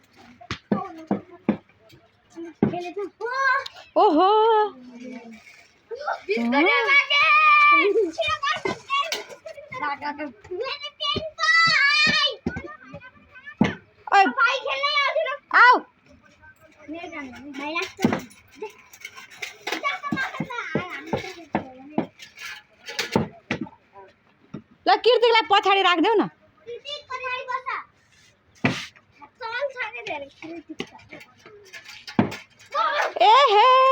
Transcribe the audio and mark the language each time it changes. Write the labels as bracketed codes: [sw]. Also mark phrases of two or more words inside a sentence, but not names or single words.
[hi] ओहो ओए भाई खेलने आ जाओ। आओ मेरे जाने भाई रास्ते में [ne] ल कीर्तिलाई पछाडि राखिदेऊ न ए हे